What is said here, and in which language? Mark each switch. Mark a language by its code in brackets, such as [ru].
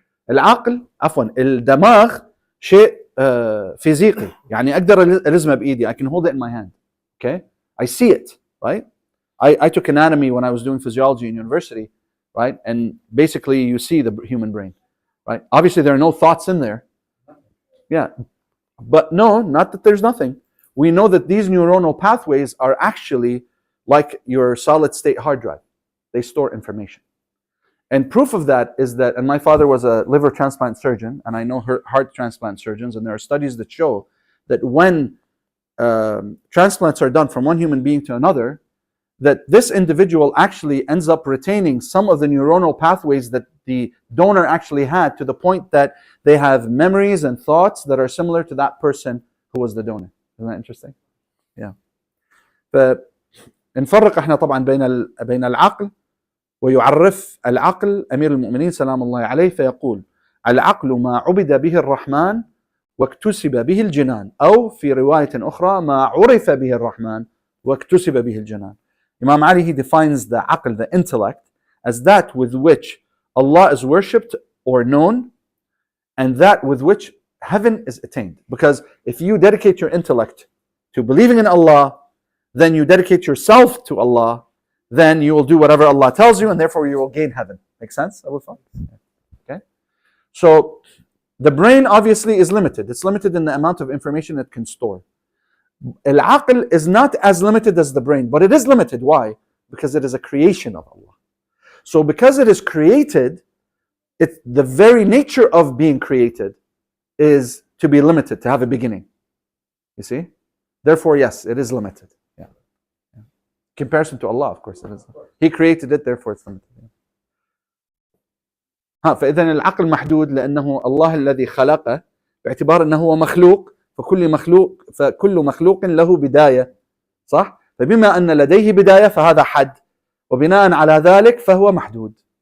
[ar] العقل عفوا الدماغ شيء فيزيقي. يعني أقدر ألزمه بإيدي. [en] I can hold it in my hand. Okay? I see it. Right? I took anatomy when I was doing physiology in university, right? And basically you see the human brain, right? Obviously there are no thoughts in there. Yeah. But no, not that there's nothing. We know that these neuronal pathways are actually like your solid state hard drive. They store information. And proof of that is that, and my father was a liver transplant surgeon, and I know heart transplant surgeons, and there are studies that show that when transplants are done from one human being to another, that this individual actually ends up retaining some of the neuronal pathways that the donor actually had, to the point that they have memories and thoughts that are similar to that person who was the donor. Isn't that interesting? Yeah. [ar] فنفرق احنا طبعا بين العقل، ويعرف العقل أمير المؤمنين سلام الله عليه فيقول: العقل ما عبد به الرحمن واكتسب به الجنان، أو في رواية أخرى ما عرف به الرحمن واكتسب به الجنان. [en] Imam Ali, he defines the aql, the intellect, as that with which Allah is worshipped or known, and that with which heaven is attained. Because if you dedicate your intellect to believing in Allah, then you dedicate yourself to Allah, then you will do whatever Allah tells you, and therefore you will gain heaven. Make sense, Abu Fadl? Okay? So, the brain obviously is limited. It's limited in the amount of information it can store. Al-aql is not as limited as the brain, but it is limited. Why? Because it is a creation of Allah. So because it is created, the very nature of being created is to be limited, to have a beginning. You see? Therefore, yes, it is limited. Yeah. Comparison to Allah, of course, it is. He created it, therefore it's limited. [ar] فإذا العقل محدود لأنه الله الذي خلقه باعتبار أنه هو مخلوق فكل مخلوق له بداية صح؟ فبما أن لديه بداية فهذا حد وبناء على ذلك فهو محدود.